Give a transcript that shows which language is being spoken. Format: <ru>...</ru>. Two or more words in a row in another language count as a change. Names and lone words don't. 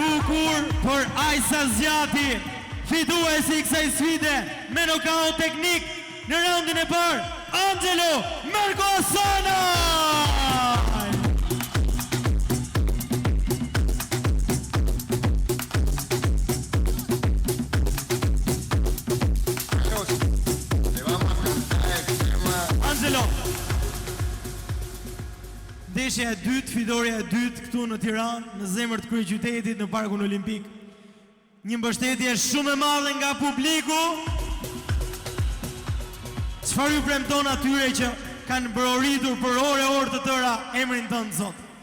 <sq>bukur për Ajsa Zjati, fituesi i kësaj sfide me nokaut teknik në raundin e parë, Angelo Mergosana!</sq> <es>Le vamos a cantar el tema.</es> <sq>Angelo. Ndeshja e dytë, fitoria e dytë këtu në Tiranë, në zemër të kryeqytetit, në Parkun Olimpik. Një mbështetje shumë e madhe nga publiku. Çfarë ju premton atyre që kanë bëroritur për orë të tëra emrin tënd, Zot?</sq>